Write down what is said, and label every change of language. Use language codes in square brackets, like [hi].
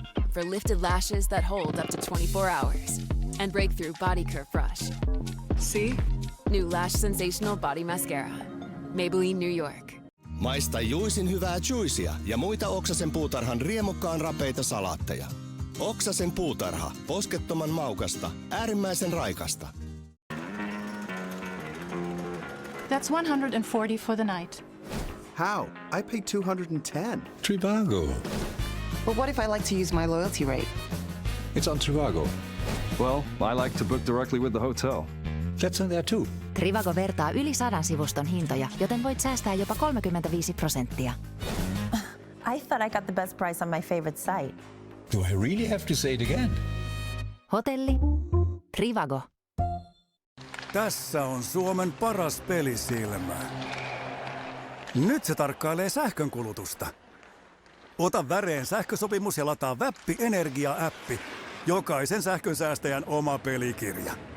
[en] For lifted lashes that hold up to 24 hours. And breakthrough body curve brush. See? New Lash Sensational Body Mascara. Maybelline New York. [fi] Maista juisin hyvää juicea ja muita Oksasen puutarhan riemukkaan rapeita salaatteja. Oksasen puutarha. Poskettoman maukasta. Äärimmäisen raikasta. [en] That's 140 for the night. How? I paid 210. Trivago. But what if I like to use my loyalty rate? It's on Trivago. Well, I like to book directly with the hotel. That's on there too. [fi] Trivago vertaa yli 100 sivuston hintoja, joten voit säästää jopa 35%. [en] I thought I got the best price on my favorite site. Do I really have to say it again? [fi] Hotelli. Trivago. Tässä on Suomen paras pelisilmä. Nyt se tarkkailee sähkönkulutusta. Ota väreen sähkösopimus ja lataa Väppi Energia-appi. Jokaisen sähkönsäästäjän oma pelikirja.